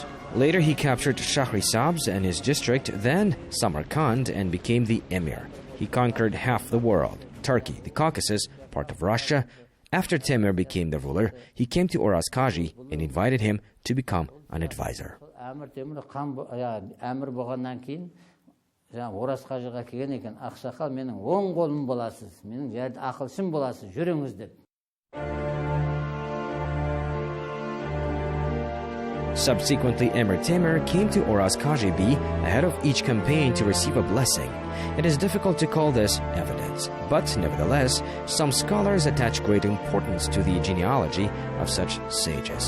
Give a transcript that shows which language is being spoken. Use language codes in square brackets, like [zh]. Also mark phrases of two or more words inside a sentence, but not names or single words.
[en] Later he captured Shahrisabz and his district, then Samarkand, and became the emir. He conquered half the world, Turkey, the Caucasus, part of Russia. After Temir became the ruler, he came to Oraz Kaji and invited him to become an advisor. [kk] Oraz Қажыға келген екен, ақсақал менің оң қолым боласыз, менің жерде ақылшым боласыз, жүріңіз деп. [en] Subsequently, Emir Temir came to Oraz Kaji Bi ahead of each campaign to receive a blessing. It is difficult to call this evidence, but nevertheless, some scholars attach great importance to the genealogy of such sages.